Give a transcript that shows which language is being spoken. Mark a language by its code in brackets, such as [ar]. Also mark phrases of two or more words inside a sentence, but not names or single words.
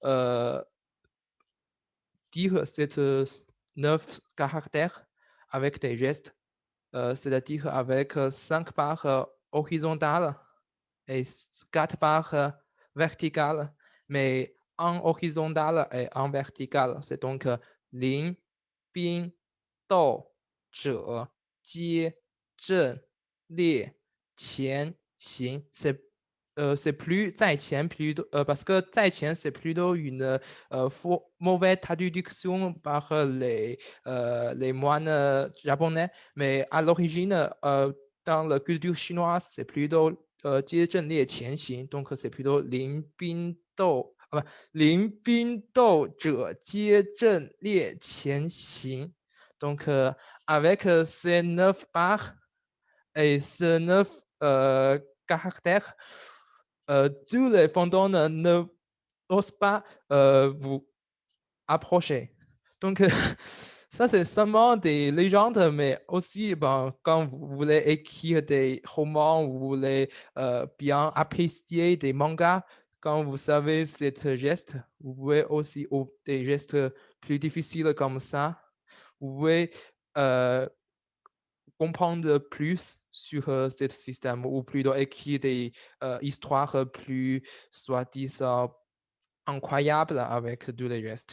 [fr] dire ces 9 caractères avec des gestes, c'est-à-dire avec 5 barres horizontales et 4 barres verticales, mais en horizontal et en vertical. C'est donc lin, [zh] 兵，斗，者，皆，阵，列，前，行. [fr] C'est plus [zh] 在前 [fr] plutôt, parce que [zh] 在前 [fr] c'est plutôt une mauvaise traduction par les moines japonais, mais à l'origine, dans la culture chinoise, c'est plutôt [zh] 接阵列前行, [fr] donc c'est plutôt [zh] 临兵斗者接阵列前行. [fr] Donc avec ces 9 barres et ces 9 caractères, tous les fantômes ne osent pas vous approcher. Donc, ça, c'est seulement des légendes, mais aussi, ben, quand vous voulez écrire des romans, vous voulez bien apprécier des mangas, quand vous savez ce geste, vous pouvez aussi, ou des gestes plus difficiles comme ça, vous pouvez euh, comprendre plus sur ce système, ou plutôt écrire des histoires plus, soi-disant, incroyables avec tous les gestes.